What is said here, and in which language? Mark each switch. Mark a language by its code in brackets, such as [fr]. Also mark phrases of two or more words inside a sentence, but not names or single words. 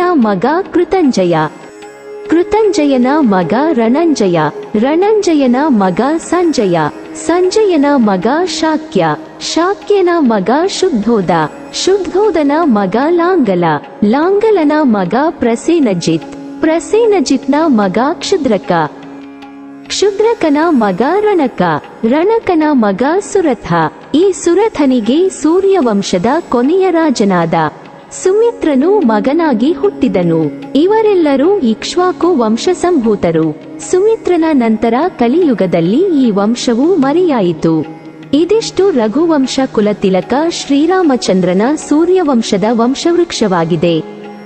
[kn] ಮಗ ಕೃತಂಜಯ, ಕೃತಂಜಯನ ಮಗ ರಣಂಜಯ, ರಣಂಜಯನ ಮಗ ಸಂಜಯ, ಸಂಜಯನ ಮಗ ಶಾಕ್ಯ, ಶಾಕ್ಯನ ಮಗ ಶುದ್ಧೋದ, ಶುದ್ಧೋದನ ಮಗ ಲಾಂಗಲ, ಲಾಂಗಲನ ಮಗ ಪ್ರಸೇನಜಿತ್, ಪ್ರಸೇನಜಿತ್ನ ಮಗ ಕ್ಷುದ್ರಕ, ಕ್ಷುದ್ರಕನ ಮಗ ರಣಕ, ರಣಕನ ಮಗ ಸುರಥ. ಈ ಸುರಥನಿಗೆ ಸೂರ್ಯವಂಶದ ಕೊನೆಯ ರಾಜನಾದ ಸುಮಿತ್ರನು ಮಗನಾಗಿ ಹುಟ್ಟಿದನು. ಇವರೆಲ್ಲರೂ ಇಕ್ಷ್ವಾಕು ವಂಶಸಂಭೂತರು. ಸುಮಿತ್ರನ ನಂತರ ಕಲಿಯುಗದಲ್ಲಿ ಈ ವಂಶವು ಮರೆಯಾಯಿತು. ಇದಿಷ್ಟು ರಘುವಂಶ ಕುಲತಿಲಕ ಶ್ರೀರಾಮಚಂದ್ರನ ಸೂರ್ಯವಂಶದ ವಂಶವೃಕ್ಷವಾಗಿದೆ.